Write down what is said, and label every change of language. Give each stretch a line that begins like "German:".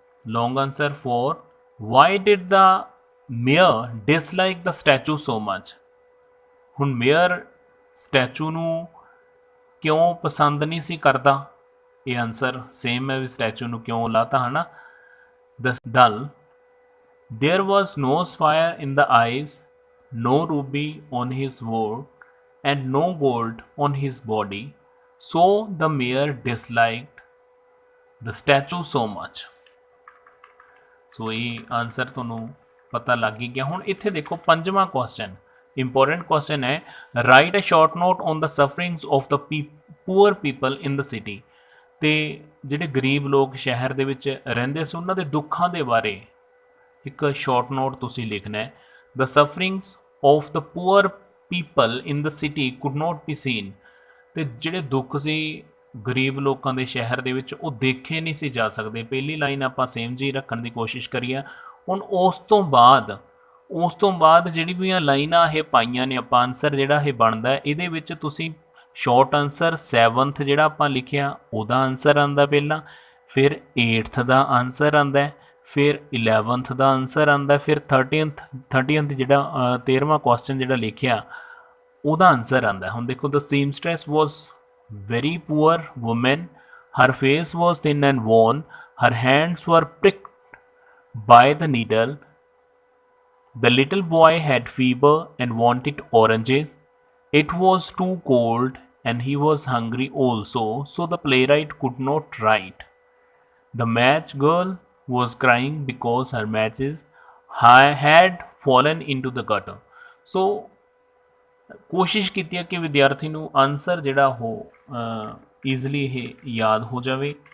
English: Long answer for why did the mayor dislike the statue so much.
Punjabi: ਹੁਣ mayor statue ਨੂੰ ਕਿਉਂ ਪਸੰਦ ਨਹੀਂ ਸੀ ਕਰਦਾ? ਇਹ ਆਨਸਰ ਸੇਮ ਹੈ ਵੀ ਸਟੈਚੂ ਨੂੰ ਕਿਉਂ ਲਾਤਾ ਹੈ ਨਾ।
English: The dull there was no sapphire in the eyes, no ruby on his ward, and no gold on his body, so the mayor disliked the statue so much।
Punjabi: ਸੋ ਇਹ ਆਨਸਰ ਤੁਹਾਨੂੰ ਪਤਾ ਲੱਗ ਹੀ ਗਿਆ। ਹੁਣ ਇੱਥੇ ਦੇਖੋ ਪੰਜਵਾਂ ਕੁਐਸਚਨ ਇੰਪੋਰਟੈਂਟ ਕੁਐਸਚਨ ਹੈ।
English: Write a short note on the sufferings of the poor people in the city.
Punjabi: ਅਤੇ ਜਿਹੜੇ ਗਰੀਬ ਲੋਕ ਸ਼ਹਿਰ ਦੇ ਵਿੱਚ ਰਹਿੰਦੇ ਸੀ ਉਹਨਾਂ ਦੇ ਦੁੱਖਾਂ ਦੇ ਬਾਰੇ ਇੱਕ ਸ਼ਾਰਟ ਨੋਟ ਤੁਸੀਂ ਲਿਖਣਾ ਹੈ।
English: The sufferings of the poor people in the city could not be seen.
Punjabi: ਅਤੇ ਜਿਹੜੇ ਦੁੱਖ ਸੀ ਗਰੀਬ ਲੋਕਾਂ ਦੇ ਸ਼ਹਿਰ ਦੇ ਵਿੱਚ ਉਹ ਦੇਖੇ ਨਹੀਂ ਸੀ ਜਾ ਸਕਦੇ। ਪਹਿਲੀ ਲਾਈਨ ਆਪਾਂ ਸੇਮ ਜੀ ਰੱਖਣ ਦੀ ਕੋਸ਼ਿਸ਼ ਕਰੀਏ। ਹੁਣ ਉਸ ਤੋਂ ਬਾਅਦ ਜਿਹੜੀ ਵੀ ਲਾਈਨਾਂ ਇਹ ਪਾਈਆਂ ਨੇ ਆਪਾਂ ਆਨਸਰ ਜਿਹੜਾ ਇਹ ਬਣਦਾ ਇਹਦੇ ਵਿੱਚ ਤੁਸੀਂ ਸ਼ਾਰਟ ਆਨਸਰ 7th ਜਿਹੜਾ ਆਪਾਂ ਲਿਖਿਆ ਉਹਦਾ ਆਨਸਰ ਆਉਂਦਾ ਪਹਿਲਾਂ, ਫਿਰ 8th ਦਾ ਆਨਸਰ ਆਉਂਦਾ, ਫਿਰ 11th ਦਾ ਆਨਸਰ ਆਉਂਦਾ, ਫਿਰ 30th ਜਿਹੜਾ 13ਵਾਂ ਕੁਐਸਚਨ ਜਿਹੜਾ ਲਿਖਿਆ ਉਹਦਾ ਆਨਸਰ ਆਉਂਦਾ। ਹੁਣ ਦੇਖੋ
English: The seamstress was very poor woman, her face was thin and worn, her hands were pricked by the needle, the little boy had fever and wanted oranges, it was too cold and he was hungry also, so the playwright could not write, the match girl was crying because her matches had fallen into the gutter।
Punjabi: ਸੋ ਕੋਸ਼ਿਸ਼ ਕੀਤੀ ਹੈ ਕਿ ਵਿਦਿਆਰਥੀ ਨੂੰ answer ਜਿਹੜਾ ਉਹ easily ਇਹ ਯਾਦ ਹੋ ਜਾਵੇ।